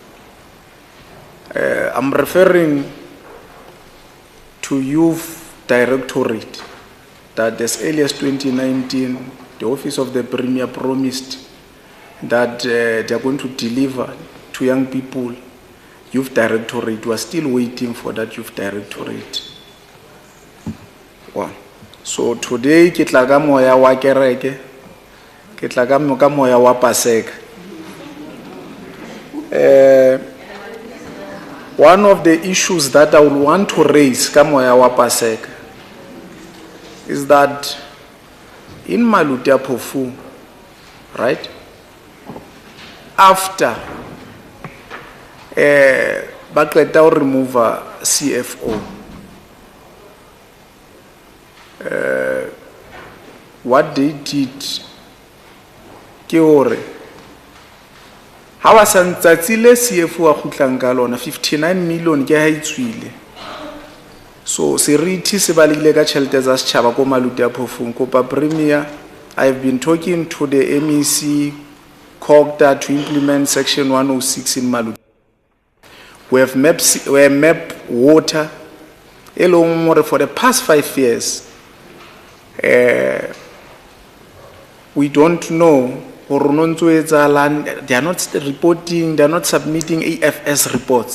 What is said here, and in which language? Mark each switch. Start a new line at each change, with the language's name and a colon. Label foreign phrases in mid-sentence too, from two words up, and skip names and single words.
English: I'm referring to Youth Directorate, that as early as 2019, the Office of the Premier promised that they are going to deliver to young people. Youth Directorate, we are still waiting for that Youth Directorate. One. So today,
Southern Sotho: ke tla ka moya wa kereke, ke tla ka moya wa Paseka.
English: One of the issues that I would want to raise
Southern Sotho: ka moya wa Paseka
English: is that in Maluti ya Phofu, right,
Southern Sotho: after baqeda
English: to remove CFO, what they did
Southern Sotho: ke hore ha ba santsatsile CFO a khutlang ka lona 59 million ke ha itswile. So seriti se balile ka tšhelete tsa setšhaba ko Maluti ya Phofu. Kopa Premier,
English: I've been talking to the MEC COGTA to implement Section 106 in Maluti. We have mapped water for the past 5 years. We don't know, they are not reporting, they are not submitting AFS reports.